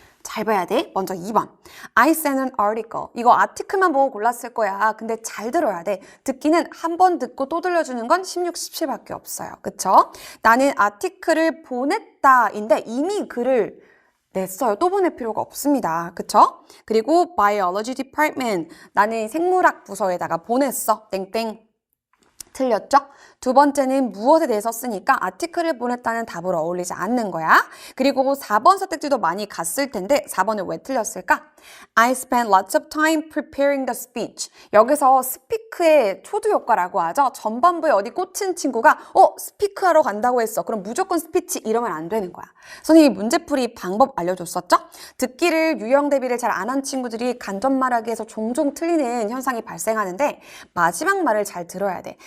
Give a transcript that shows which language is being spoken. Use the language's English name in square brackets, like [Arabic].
[Korean] 잘 봐야 돼. 먼저 2번. [English] I sent an article. [Korean] 이거 아티클만 보고 골랐을 거야. 근데 잘 들어야 돼. 듣기는 한 번 듣고 또 들려주는 건 16, 17밖에 없어요. 그쵸? 나는 아티클을 보냈다인데 이미 글을 냈어요. 또 보낼 필요가 없습니다. 그쵸? 그리고 biology department. 나는 생물학 부서에다가 보냈어. 땡땡. 틀렸죠? 두 번째는 무엇에 대해서 쓰니까 아티클을 보냈다는 답으로 어울리지 않는 거야. 그리고 4번 선택지도 많이 갔을 텐데 4번은 왜 틀렸을까? [English] I spent lots of time preparing the speech. [Korean] 여기서 스피크의 초두 효과라고 하죠. 전반부에 어디 꽂힌 친구가 스피크하러 간다고 했어. 그럼 무조건 스피치 이러면 안 되는 거야. 선생님이 문제풀이 방법 알려줬었죠? 듣기를 유형 대비를 잘 안 한 친구들이 간접 말하기에서 종종 틀리는 현상이 발생하는데 마지막 말을 잘 들어야 돼.